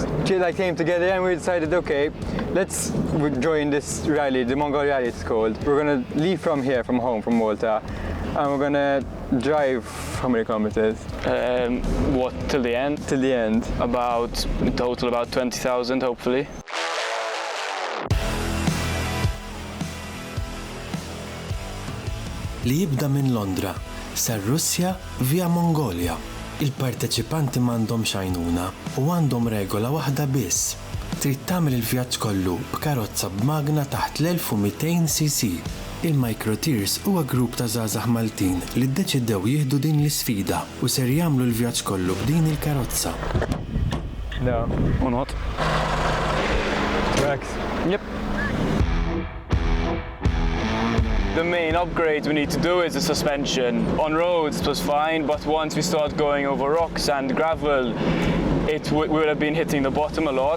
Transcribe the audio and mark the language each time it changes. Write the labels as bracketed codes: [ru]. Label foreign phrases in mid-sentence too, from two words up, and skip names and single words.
[en] We came together and we decided, okay, let's join this rally, the Mongol Rally it's called. We're gonna leave from here, from home, from Malta, and we're gonna drive how many kilometers? What, till the end? Till the end. About, in total about 20,000 hopefully. [mt] Li jibda minn Londra, sar Russja via Mongolia. Il-parteċipanti m'għandhom xajnuna u għandhom regola waħda biss. Trid tagħmel il-vjaġġ kollu b'karozza b'magna taħt l-1200 cc. Il-Microteers huwa grupp ta' żgħażagħ Maltin li ddeċidew jieħdu din l-isfida u ser jagħmlu l-vjaġġ kollu b'din il-karozza. [en] No. Or not? Max. Yep. The main upgrade we need to do is the suspension. On roads it was fine, but once we start going over rocks and gravel, we would have been hitting the bottom a lot.